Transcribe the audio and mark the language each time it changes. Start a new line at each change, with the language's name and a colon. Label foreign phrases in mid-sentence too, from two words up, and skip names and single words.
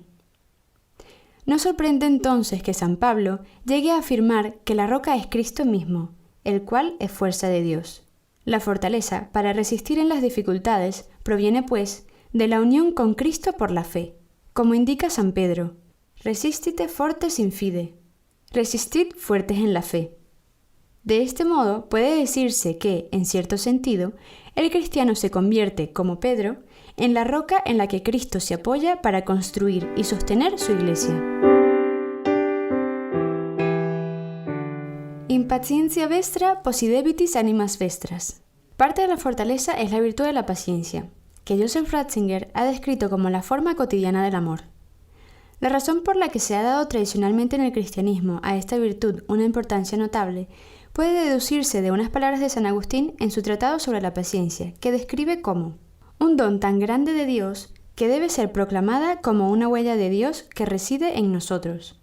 Spanish: No sorprende entonces que San Pablo llegue a afirmar que la roca es Cristo mismo, el cual es fuerza de Dios. La fortaleza para resistir en las dificultades proviene, pues, de la unión con Cristo por la fe, como indica San Pedro:
Latin: resistite fortes in fide,
Spanish: resistid fuertes en la fe. De este modo puede decirse que, en cierto sentido, el cristiano se convierte, como Pedro, en la roca en la que Cristo se apoya para construir y sostener su Iglesia.
Latin: Impatientia vestra possidebitis animas vestras.
Spanish: Parte de la fortaleza es la virtud de la paciencia, que Joseph Ratzinger ha descrito como la forma cotidiana del amor. La razón por la que se ha dado tradicionalmente en el cristianismo a esta virtud una importancia notable puede deducirse de unas palabras de San Agustín en su tratado sobre la paciencia, que describe como un don tan grande de Dios que debe ser proclamada como una huella de Dios que reside en nosotros.